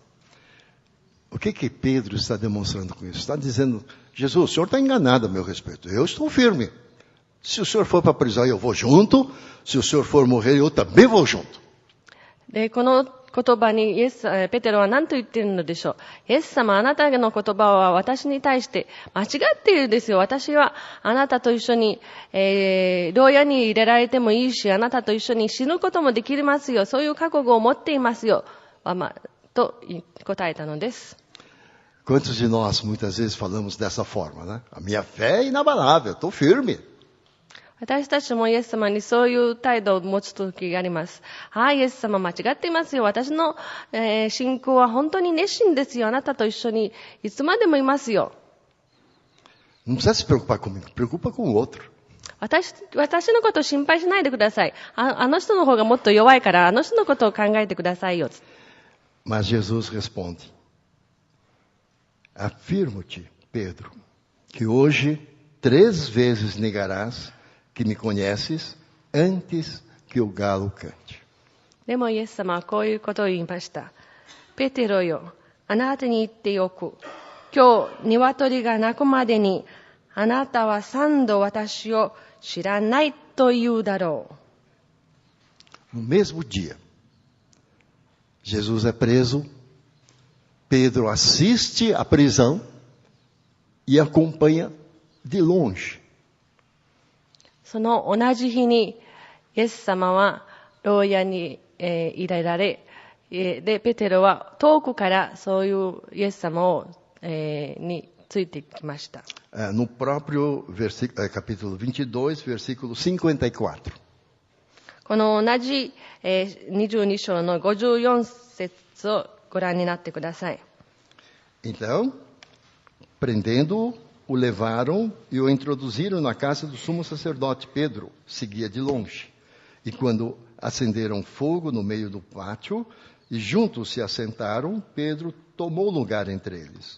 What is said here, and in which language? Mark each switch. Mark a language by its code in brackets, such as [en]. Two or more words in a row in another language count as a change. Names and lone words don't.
[pt] O que Pedro está demonstrando com isso? Está dizendo, Jesus, o senhor está enganado a meu respeito. Eu estou firme. Se o senhor for para a prisão, eu vou junto. Se o senhor for morrer, eu também vou junto. [ja] で、この言葉にペテロは何と言っているのでしょう。イエス様、あなたの言葉は私に対して間違っているんですよ。私はあなたと一緒に、牢屋に入れられてもいいし、あなたと一緒に死ぬこともできますよ。そういう覚悟を持っていますよ。と答えたのです。 [pt] Quantos de nós muitas vezes falamos dessa forma, né? A minha fé é inabalável, estou firme. [ja] 私たちもイエス様にそういう態度を持つ時があります。イエス様間違っていますよ。私の、信仰は本当に熱心ですよ。あなたと一緒にいつまでもいますよ。 [pt] Não precisa se preocupar comigo, preocupa com o outro. [ja] 私のことを心配しないでください。あの人の方がもっと弱いから、あの人のことを考えてくださいよ。 [pt] Mas Jesus responde, afirmo-te, Pedro, que hoje 3 vezes negarás que me conheces antes que o galo cante. [ja] でもイエス様はこういうことを言いました。ペテロよ、あなたに言っておく。今日、鶏が鳴くまでに、あなたは3度私を知らないと言うだろう。 [pt] No mesmo dia, Jesus é preso, Pedro assiste à prisão e acompanha de longe. [ja] その同じ日に、イエス様は牢屋に、入れられ、で、ペテロは遠くからそういうイエス様を、についてきました。 [pt] No próprio capítulo 22, versículo 54. [ja] この同じ、22章の54節をご覧になってください。 [pt] Então, prendendo-o, o levaram e o introduziram na casa do sumo sacerdote. Pedro seguia de longe. E quando acenderam fogo no meio do pátio e juntos se assentaram, Pedro tomou lugar entre eles.